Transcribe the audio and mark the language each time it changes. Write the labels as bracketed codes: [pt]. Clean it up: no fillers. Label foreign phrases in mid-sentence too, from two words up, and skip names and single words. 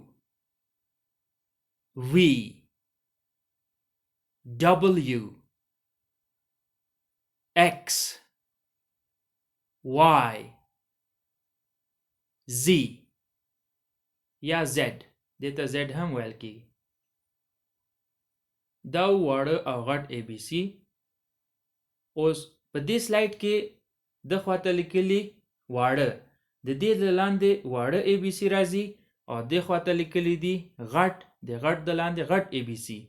[ps] V W X Y Z یا Z دته Z هم ویل کی. دا واړه او غټ اي بي سي. اوس په دې سلایډ کې د خواته لیکلي واړه د دې لاندې واړه اي بي سي راځي او د خواته لیکلي دي غټ د غټ د لاندې غټ اي بي سي.